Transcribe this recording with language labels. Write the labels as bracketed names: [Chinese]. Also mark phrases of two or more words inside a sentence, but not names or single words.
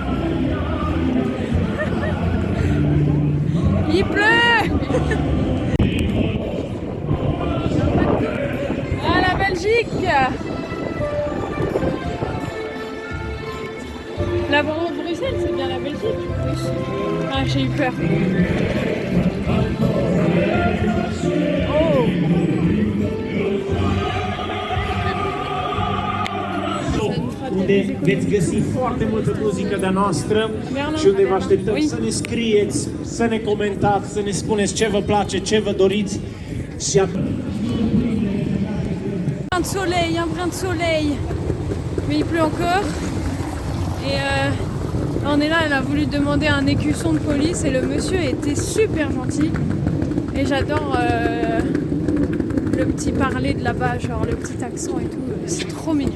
[French] Il pleut. Ah la Belgique. La Bruxelles, c'est bien la Belgique. Oui. Ah, j'ai eu peur. Oh. [Romanian] Unde veți găsi foarte multă muzică de-a noastră și unde vă așteptăm să ne scrieți, să ne comentați, să ne spuneți ce vă place, ce vă doriți și [French] Un brin de soleil, mais il pleut encore. Et on est là, elle a voulu demander un écusson de police et le monsieur était super gentil. Et j'adore le petit parler de là-bas, genre le petit accent et tout, c'est trop mignon.